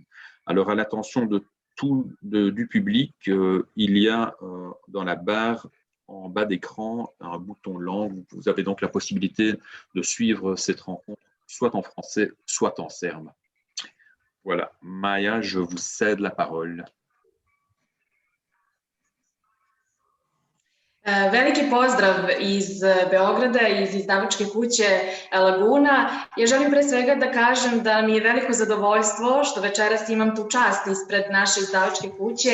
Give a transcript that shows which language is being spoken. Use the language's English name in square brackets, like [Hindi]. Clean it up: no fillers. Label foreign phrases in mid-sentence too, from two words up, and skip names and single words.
[French] Alors, à l'attention du public, il y a dans la barre en bas d'écran un bouton langue. Vous avez donc la possibilité de suivre cette rencontre soit en français, soit en serbe. Voilà, Maja, je vous cède la parole. [Serbian] Veliki pozdrav iz Beograda, iz izdavačke kuće Laguna. Ja želim pre svega da kažem da mi je veliko zadovoljstvo što večeras imam tu čast ispred naše izdavačke kuće